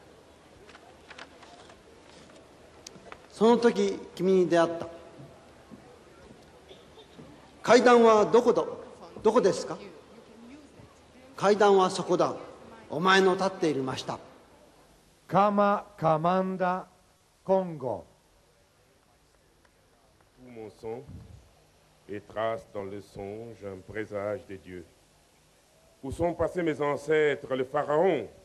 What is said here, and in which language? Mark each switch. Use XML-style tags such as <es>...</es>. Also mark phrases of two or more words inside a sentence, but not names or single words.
<ja>その時君に出会った。階段はどこですか？階段はそこだ。お前の立っている真下。</ja> <fr>Kama Kamanda Congo. Tout mon sang et trace dans le songe un présage des dieux. Où sont passés mes ancêtres, le pharaon?</fr>